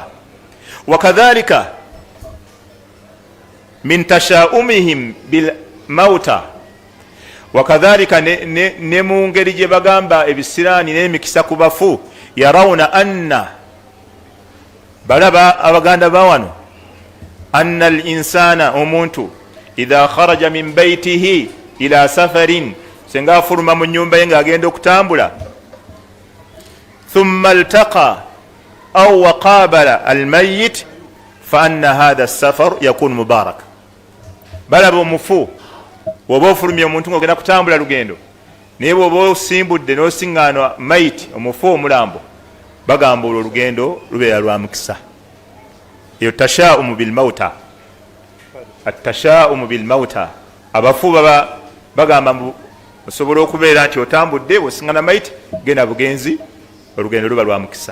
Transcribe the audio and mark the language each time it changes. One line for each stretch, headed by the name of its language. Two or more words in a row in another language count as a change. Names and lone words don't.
Arabic: وكذلك من تشاؤمهم بالموتى، وكذلك
Ganda: ne mu ngeri gye bagamba ebisiraani n'emikisa ku bafu,
Arabic: يرون أن,
Ganda: balaba abaganda bawano,
Arabic: أن الإنسان, omuntu إذا خرج من بيته إلى سفر,
Ganda: senga afuluma mu nnyumba ye ng'agenda okutambula,
Arabic: ثم التقى أو وقابل الميت فأن هذا سفر يكون مبارك.
Ganda: Balaba omufu bw'oba ofulumye omuntu ng'ogenda kutambula lugendo, naye bw'oba osimbudde n'osiŋŋaana mayiti, omufu omulambo, bagamba olwo olugendo lubeera lwa mukisa. Eyo
Arabic: تشاؤم بالموتى، التشاؤم بالموتى,
Ganda: abafu baba bagamba osobola okubeera nti otambudde bw'osiŋŋaana mayiti, genda bugenzi, olugendo luba lwa mukisa.